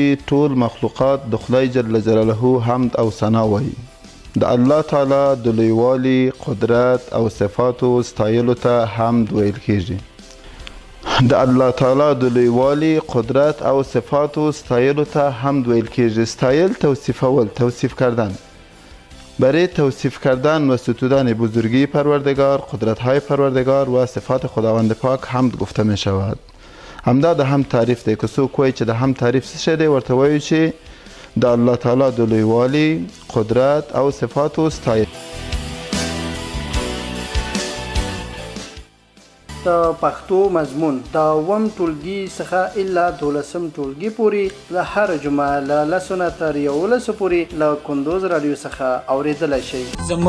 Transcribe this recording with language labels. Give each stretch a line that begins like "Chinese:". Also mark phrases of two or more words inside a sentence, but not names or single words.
Pashto: ټول مخلوقات د خدای جل جلاله حمد او ثنا وایي. د الله تعالی د لویوالي، قدرت او صفاتو ستایلو ته حمد ویل کیږي. د الله تعالی د لویوالي، قدرت او صفاتو ستایلو ته حمد ویل کیږي. ستایل توصیفول،
Persian: توصیف کردن. برای توصیف کردن و ستودن بزرگی پروردگار، قدرت‌های پروردگار و صفات خداوند پاک حمد گفته می شود.
Pashto: همدا د هم تعریف دی. که څوک وایي چې د هم تعریف څه شی دی، ورته وایو چې د الله تعالی د لویوالي، قدرت او صفاتو ستایل. د پښتو مضمون د اووم ټولګي څخه الا 12 ټولګي پورې له هر جمعه له 10 نه تر 11 پورې له کندوز رادیو څخه اوریدلی شئ.